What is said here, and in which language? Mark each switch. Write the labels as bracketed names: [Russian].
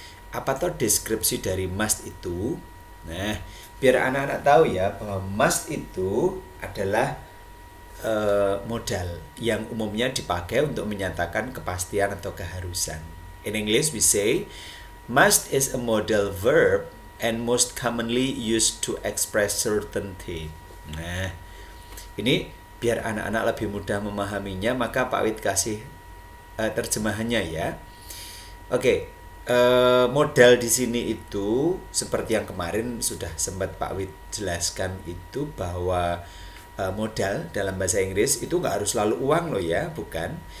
[Indonesian] Apa tuh deskripsi dari must itu? Nah, biar anak-anak tahu ya bahwa must itu adalah modal yang umumnya dipakai untuk menyatakan kepastian atau keharusan. [English] In English we say must is a modal verb and most commonly used to express certainty. [Indonesian] Nah, ini biar anak-anak lebih mudah memahaminya, maka Pak Wid kasih terjemahannya ya. Oke, modal di sini itu seperti yang kemarin sudah sempat Pak Wid jelaskan itu, bahwa modal dalam bahasa Inggris itu nggak harus selalu uang loh ya, bukan.